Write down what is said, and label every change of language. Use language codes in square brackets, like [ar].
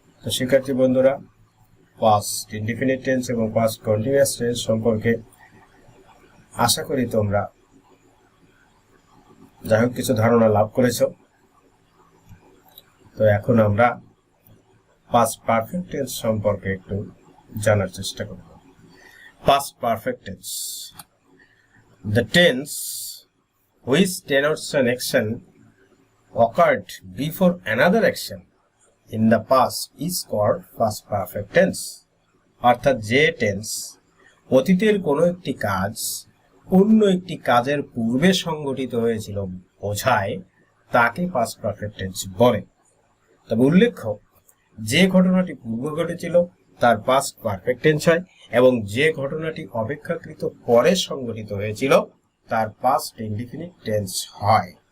[bn] তো শিক্ষার্থী বন্ধুরা, পাস্ট ইনডিফিনিট টেন্স এবং পাস্ট কন্টিনিউয়াস টেন্স সম্পর্কে আশা করি তোমরা যাই হোক কিছু ধারণা লাভ করেছো। তো এখন আমরা পাস্ট পারফেক্ট টেন্স সম্পর্কে একটু জানার চেষ্টা করব। [en] Past perfect tense, the tense which denotes an action occurred before another action in the past is called past perfect tense. [bn] অর্থাৎ যে টেন্স অতীতের কোনো একটি কাজ অন্য একটি কাজের পূর্বে সংঘটিত হয়েছিল বোঝায়, তাকে পাস্ট পারফেক্ট টেন্স বলে। তবে উল্লেখ্য, যে ঘটনাটি পূর্বে ঘটেছিল তার পাস্ট পারফেক্ট টেন্স হয়, এবং যে ঘটনাটি অপেক্ষাকৃত পরে সংঘটিত হয়েছিল তার পাস্ট ইনডিফিনিট টেন্স হয়।